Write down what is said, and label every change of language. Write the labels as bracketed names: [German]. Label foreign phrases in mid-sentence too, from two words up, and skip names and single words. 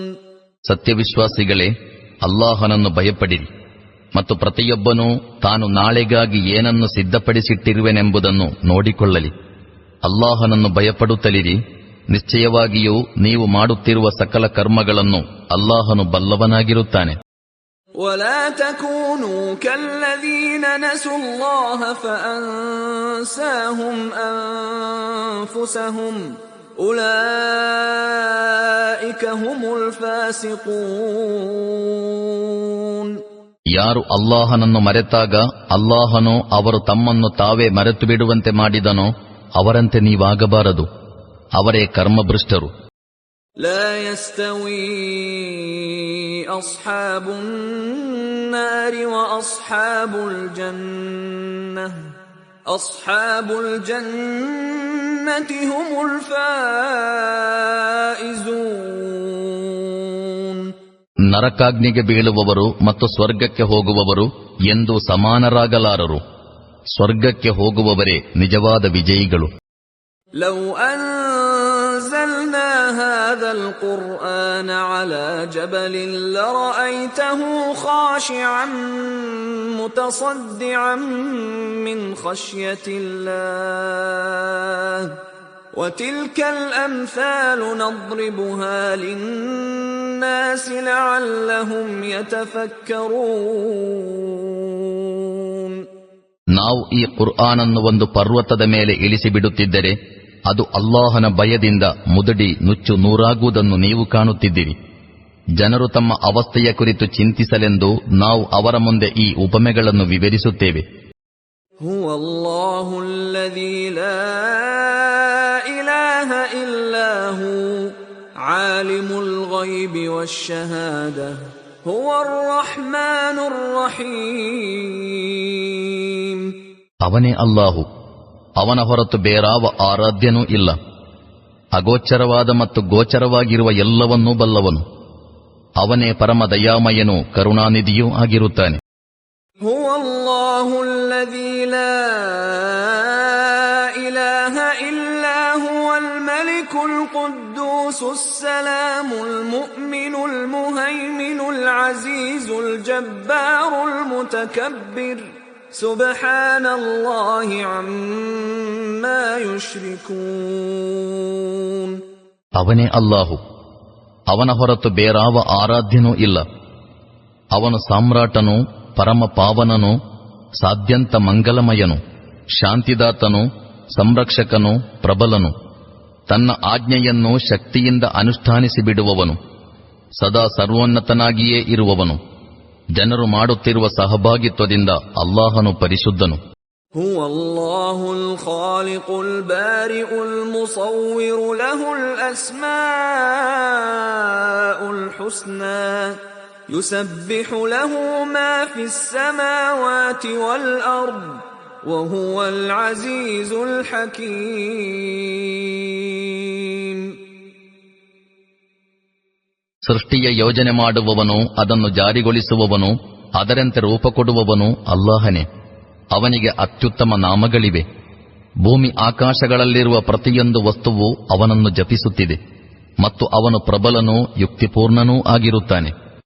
[Kannada] ಸತ್ಯವಿಶ್ವಾಸಿಗಳೇ, ಅಲ್ಲಾಹನನ್ನು ಭಯಪಡಿರಿ, ಮತ್ತು ಪ್ರತಿಯೊಬ್ಬನೂ ತಾನು ನಾಳೆಗಾಗಿ ಏನನ್ನು ಸಿದ್ಧಪಡಿಸಿಟ್ಟಿರುವೆನೆಂಬುದನ್ನು ನೋಡಿಕೊಳ್ಳಲಿ. ಅಲ್ಲಾಹನನ್ನು ಭಯಪಡುತ್ತಲಿರಿ, ನಿಶ್ಚಯವಾಗಿಯೂ ನೀವು ಮಾಡುತ್ತಿರುವ ಸಕಲ ಕರ್ಮಗಳನ್ನು ಅಲ್ಲಾಹನು ಬಲ್ಲವನಾಗಿರುತ್ತಾನೆ. [Arabic] ولا تكونوا كالذين نسوا الله فأنساهم أنفسهم أولئك هم الفاسقون. [Kannada] ಯಾರು ಅಲ್ಲಾಹನನ್ನು ಮರೆತಾಗ ಅಲ್ಲಾಹನು ಅವರು ತಮ್ಮನ್ನು ತಾವೇ ಮರೆತು ಬಿಡುವಂತೆ ಮಾಡಿದನೋ ಅವರಂತೆ ನೀವಾಗಬಾರದು, ಅವರೇ ಕರ್ಮಭ್ರಷ್ಟರು. [Arabic] لا يستوي أصحاب النار وأصحاب الجنة أصحاب الجنة هم الفائزون. [Kannada] ನರಕಾಗ್ನಿಗೆ ಬೀಳುವವರು ಮತ್ತು ಸ್ವರ್ಗಕ್ಕೆ ಹೋಗುವವರು ಎಂದು ಸಮಾನರಾಗಲಾರರು. ಸ್ವರ್ಗಕ್ಕೆ ಹೋಗುವವರೇ ನಿಜವಾದ ವಿಜಯಿಗಳು. [Arabic] لو أنزلنا هذا القرآن على جبل لرأيته خاشعا متصدعا من خشية الله وتلك الأمثال نضربها للناس لعلهم يتفكرون. [Kannada] ನಾವು ಈ ಕುರ್ಆನನ್ನು ಒಂದು ಪರ್ವತದ ಮೇಲೆ ಇಳಿಸಿಬಿಡುತ್ತಿದ್ದರೆ ಅದು ಅಲ್ಲಾಹನ ಭಯದಿಂದ ಮುದಡಿ ನುಚ್ಚು ನೂರಾಗುವುದನ್ನು ನೀವು ಕಾಣುತ್ತಿದ್ದೀರಿ. ಜನರು ತಮ್ಮ ಅವಸ್ಥೆಯ ಕುರಿತು ಚಿಂತಿಸಲೆಂದು ನಾವು ಅವರ ಮುಂದೆ ಈ ಉಪಮೆಗಳನ್ನು ವಿವರಿಸುತ್ತೇವೆ. [Arabic] هو الله الذي لا إله إلا هو عالم الغيب والشهادة هو الرحمن الرحيم. [Kannada] ಅವನೇ ಅಲ್ಲಾಹು, ಅವನ ಹೊರತು ಬೇರಾವ ಆರಾಧ್ಯನೂ ಇಲ್ಲ. ಅಗೋಚರವಾದ ಮತ್ತು ಗೋಚರವಾಗಿರುವ ಎಲ್ಲವನ್ನೂ ಬಲ್ಲವನು. ಅವನೇ ಪರಮ ದಯಾಮಯನೂ ಕರುಣಾನಿಧಿಯೂ ಆಗಿರುತ್ತಾನೆ. [Arabic] هو الله الذي لا إله إلا هو الملك القدوس السلام المؤمن المهيمن العزيز الجبار المتكبر سبحان الله عما يشركون. [Kannada] ಅವನೇ ಅಲ್ಲಾಹು, ಅವನ ಹೊರತು ಬೇರಾವ ಆರಾಧ್ಯನೂ ಇಲ್ಲ. ಅವನು ಸಾಮ್ರಾಟನು, ಪರಮ ಪಾವನನು, ಸಾಧ್ಯಂತ ಮಂಗಲಮಯನು, ಶಾಂತಿದಾತನು, ಸಂರಕ್ಷಕನು, ಪ್ರಬಲನು, ತನ್ನ ಆಜ್ಞೆಯನ್ನು ಶಕ್ತಿಯಿಂದ ಅನುಷ್ಠಾನಿಸಿಬಿಡುವವನು, ಸದಾ ಸರ್ವೋನ್ನತನಾಗಿಯೇ ಇರುವವನು. ಜನರು ಮಾಡುತ್ತಿರುವ ಸಹಭಾಗಿತ್ವದಿಂದ ಅಲ್ಲಾಹನು ಪರಿಶುದ್ಧನು. [Arabic] هو الله الخالق البارئ المصور له الأسماء الحسنى يسبح له ما في السماوات والأرض وهو العزيز الحكيم. [Kannada] ಸೃಷ್ಟಿಯ ಯೋಜನೆ ಮಾಡುವವನು, ಅದನ್ನು ಜಾರಿಗೊಳಿಸುವವನು, ಅದರಂತೆ ರೂಪ ಕೊಡುವವನು ಅಲ್ಲಾಹನೇ. ಅವನಿಗೆ ಅತ್ಯುತ್ತಮ ನಾಮಗಳಿವೆ. ಭೂಮಿ ಆಕಾಶಗಳಲ್ಲಿರುವ ಪ್ರತಿಯೊಂದು ವಸ್ತುವು ಅವನನ್ನು ಜಪಿಸುತ್ತಿದೆ ಮತ್ತು ಅವನು ಪ್ರಬಲನೂ ಯುಕ್ತಿಪೂರ್ಣನೂ ಆಗಿರುತ್ತಾನೆ.